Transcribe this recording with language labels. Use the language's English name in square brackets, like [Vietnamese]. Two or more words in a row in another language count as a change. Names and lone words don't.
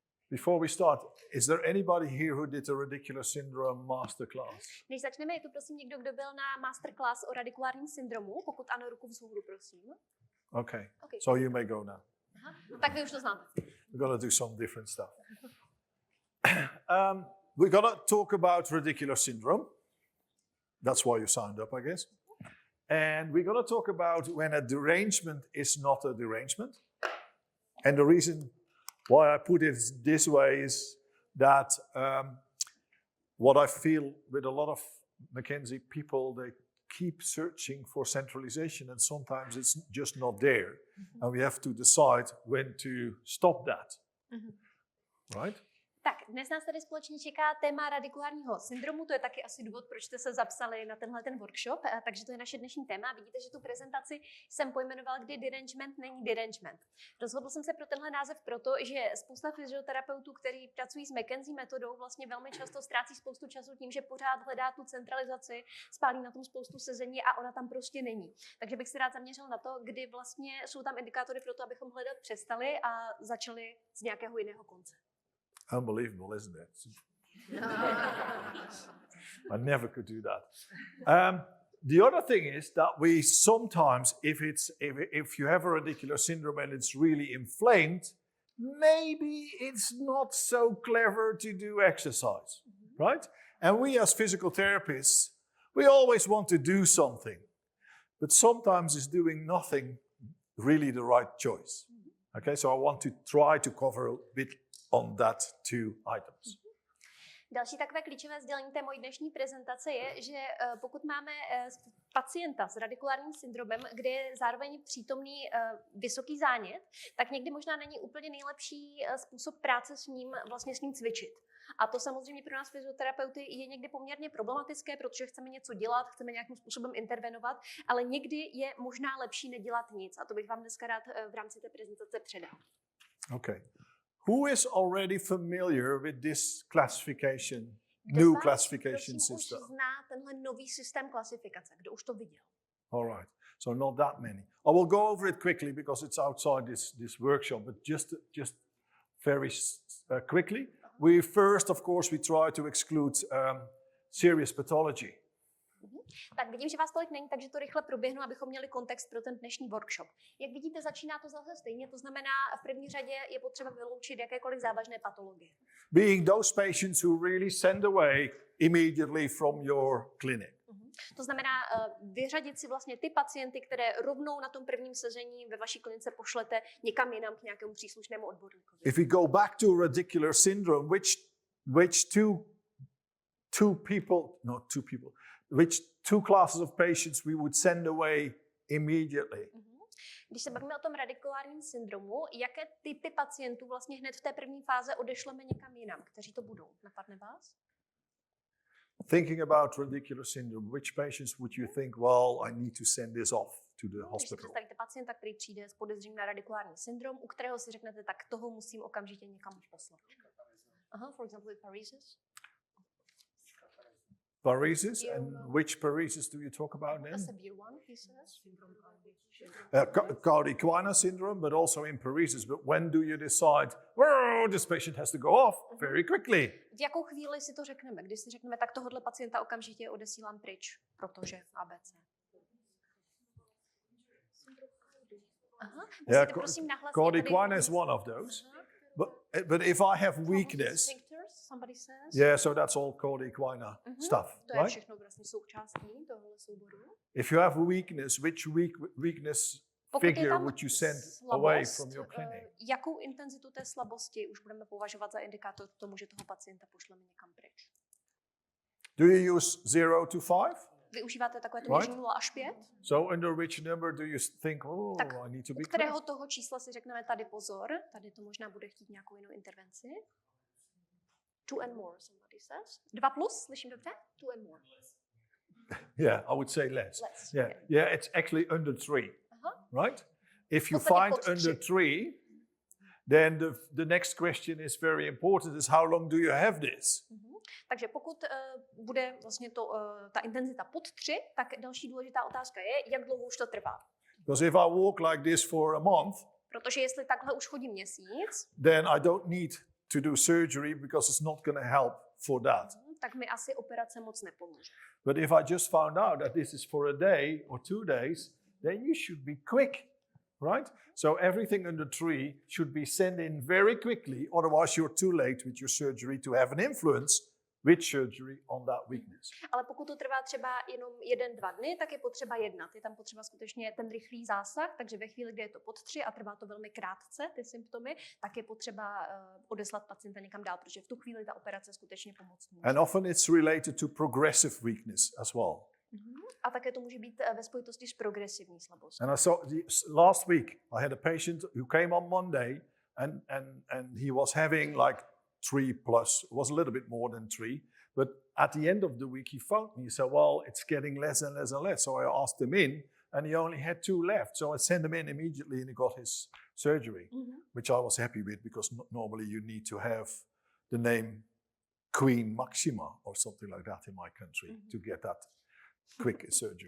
[English] Before we start, is there anybody here who did a radicular syndrome masterclass? [Czech] Než začneme, je tu prosím někdo, kdo byl na masterclass o radikulárním syndromu? Pokud ano, ruku vzhůru, prosím. [English] Okay. So you may go now. [Czech] Aha. Tak vy už to znáte. [English] We're going to do some different stuff. We're going to talk about radicular syndrome. That's why you signed up, I guess. And we're going to talk about when a derangement is not a derangement. And the reason why I put it this way is that what I feel with a lot of McKenzie people, they keep searching for centralization and sometimes it's just not there. Mm-hmm. And we have to decide when to stop that. Mm-hmm. Right? [Czech] Tak, dnes nás tady společně čeká téma radikulárního syndromu, to je taky asi důvod, proč jste se zapsali na tenhle ten workshop, takže to je naše dnešní téma. Vidíte, že tu prezentaci jsem pojmenoval, kdy derangement není derangement. Rozhodl jsem se pro tenhle název proto, že spousta fyzioterapeutů, kteří pracují s McKenzie metodou, vlastně velmi často ztrácí spoustu času tím, že pořád hledá tu centralizaci, spálí na tom spoustu sezení a ona tam prostě není. Takže bych se rád zaměřil na to, kdy vlastně jsou tam indikátory pro to, abychom hledat přestali a začali z nějakého jiného konce. [English] Unbelievable, isn't it? I never could do that. The other thing is that we sometimes, if you have a radicular syndrome and it's really inflamed, maybe it's not so clever to do exercise, right? And we as physical therapists, we always want to do something, but sometimes is doing nothing really the right choice. Okay, so I want to try to cover a bit on that two items. [Czech] Další takové klíčové sdělení té mojí dnešní prezentace je, že pokud máme pacienta s radikulárním syndromem, kde je zároveň přítomný vysoký zánět, tak někdy možná není úplně nejlepší způsob práce s ním cvičit. A to samozřejmě pro nás fyzioterapeuty je někdy poměrně problematické, protože chceme něco dělat, chceme nějakým způsobem intervenovat, ale někdy je možná lepší nedělat nic. A to bych vám dneska rád v rámci té prezentace předal. Okay. [English] Who is already familiar with this classification, new classification system? [Czech] Už zná tenhle nový systém klasifikace, kdo už to viděl? [English] All right, so not that many. I will go over it quickly because it's outside this workshop, but just very quickly. We first, of course, we try to exclude serious pathology. [Czech] Tak vidím, že vás tolik není, takže to rychle proběhnu, abychom měli kontext pro ten dnešní workshop. Jak vidíte, začíná to zase stejně, to znamená, v první řadě je potřeba vyloučit jakékoliv závažné patologie. [English] Being those patients who really send away immediately from your clinic. [Czech] To znamená vyřadit si vlastně ty pacienty, které rovnou na tom prvním sezení ve vaší klinice pošlete někam jinam k nějakému příslušnému odborníkovi. [English] If we go back to radicular syndrome, which two classes of patients we would send away immediately. [Czech] Když se bavíme o tom radikulárním syndromu, jaké typy pacientů vlastně hned v té první fáze odešleme někam jinam? Kteří to budou? Napadne vás? [English] Thinking about radicular syndrome, which patients would you think, well, I need to send this off to the hospital? [Czech] Když si představíte pacienta, který přijde s podezřením na radikulární syndrom, u kterého si řeknete, tak toho musím okamžitě někam poslat. [English] For example, paresis. Paresis, and which paresis do you talk about then? A severe one, he says. Cauda syndrome, but also in paresis. But when do you decide, well, this patient has to go off very quickly? [Czech] V jakou chvíli si to řekneme? Když si řekneme, tak tohohle pacienta okamžitě odesílám pryč, protože ABC. [English] Yeah, cauda is one of those. But if I have weakness, somebody says. Yeah, so that's all cauda stuff, [Czech] to je všechno vlastně součástí tohohle souboru. [English] If you have weakness, which weakness figure would you send away from your clinic? [Czech] Jakou intenzitu té slabosti už budeme považovat za indikátor k tomu, že toho pacienta pošleme někam pryč? [English] Do you use 0 to 5? [Czech] Využíváte takové to měření 0 až 5? [English] So under which number do you think, [Czech] tak [English] I need to be [Czech] u kterého toho čísla si řekneme tady pozor, tady to možná bude chtít nějakou jinou intervenci. [English] 2 and more, somebody says. 2 plus, [Czech] slyším dobře? [English] 2 and more. Yeah, I would say less. Yeah, it's actually under 3, right? If you find under 3, then the next question is very important, is how long do you have this? [Czech] Takže pokud bude vlastně ta intenzita pod 3, tak další důležitá otázka je, jak dlouho už to trvá. [English] Because if I walk like this for a month, [Czech] protože jestli takhle už chodím měsíc, [English] then I don't need to do surgery because it's not going to help for that. [Czech] Tak mi asi operace moc nepomůže. [English] But if I just found out that this is for a day or 2 days, then you should be quick, right? So everything in the tree should be sent in very quickly, otherwise you're too late with your surgery to have an influence with surgery on that weakness. [Czech] Ale pokud to trvá třeba jenom 1-2 dny, tak je potřeba jednat. Je tam potřeba skutečně ten rychlý zásah, takže ve chvíli, kdy je to pod 3 a trvá to velmi krátce, ty symptomy, tak je potřeba odeslat pacienta někam dál, protože v tu chvíli ta operace skutečně pomoct může. [English] And often it's related to progressive weakness as well. [Czech] A také to může být ve spojitosti s progresivní slabostí. [English] And I saw last week I had a patient who came on Monday and he was having like 3 plus, it was a little bit more than 3, but at the end of the week he phoned me, he said, well, it's getting less and less and less. So I asked him in and he only had 2 left. So I sent him in immediately and he got his surgery, which I was happy with because normally you need to have the name Queen Maxima or something like that in my country to get that quick surgery.